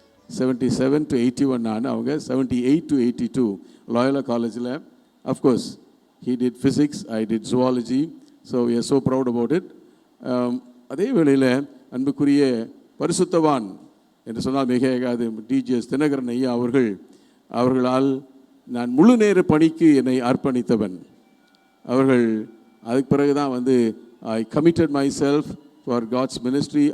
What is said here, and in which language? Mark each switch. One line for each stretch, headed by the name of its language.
Tamil: 77 to 81 நான், அவங்க 78 to 82 லாயோலா காலேஜில்.
English: Of course he did physics, I did zoology, so we are so proud about it.
Tamil: அதே வேளையில் அன்புக்குரிய பரிசுத்தவான் என்று சொன்னால் மிகையாகாது டிஜிஎஸ் தினகரன் ஐயா அவர்களால் நான் முழு நேர பணிக்கு என்னை அர்ப்பணித்தவன். அவர்கள் அதுக்கு பிறகு தான்
English: I committed myself for God's ministry.